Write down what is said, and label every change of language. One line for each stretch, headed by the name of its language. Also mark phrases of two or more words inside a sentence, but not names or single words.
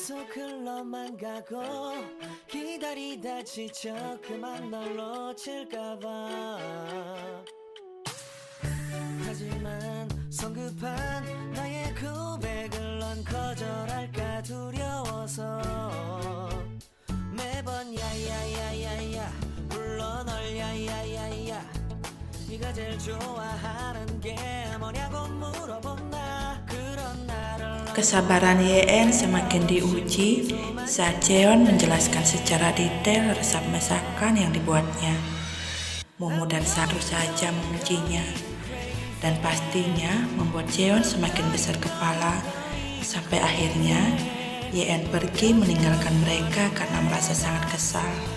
Korean: 흘러만 가고 기다리다 지쳐 그만 널 놓칠까봐 하지만 성급한 나의 고백을 넌 거절할까 두려워서 매번 야야야야야 불러 널 야야야야 네가 제일 좋아하는 게 뭐냐고 물어본다 그런 나를
Indonesian: Kesabaran YN semakin diuji saat Jeon menjelaskan secara detail resep masakan yang dibuatnya. Momo dan Saru saja memujinya, dan pastinya membuat Jeon semakin besar kepala sampai akhirnya YN pergi meninggalkan mereka karena merasa sangat kesal.